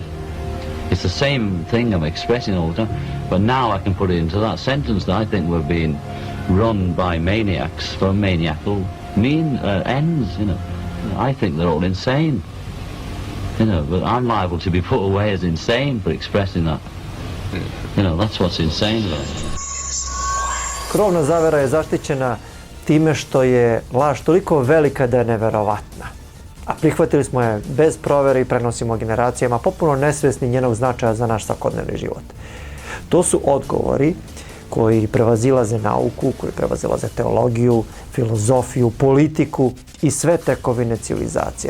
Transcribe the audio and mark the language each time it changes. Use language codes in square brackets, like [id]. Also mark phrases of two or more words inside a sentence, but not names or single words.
[en] It's the same thing I'm expressing all the time, but now I can put it into that sentence that I think we're being run by maniacs for maniacal ends, I think they're all insane, but I'm liable to be put away as insane for expressing that. That's what's insane about it. [sr] Krovna zavera je zaštićena time što je laž toliko velika da je neverovatna. A prihvatili smo je bez provere i prenosimo generacijama, potpuno nesvjesni njenog značaja za naš svakodnevni život. To su odgovori koji prevazilaze nauku, koji prevazilaze teologiju, filozofiju, politiku i sve tekovine civilizacije.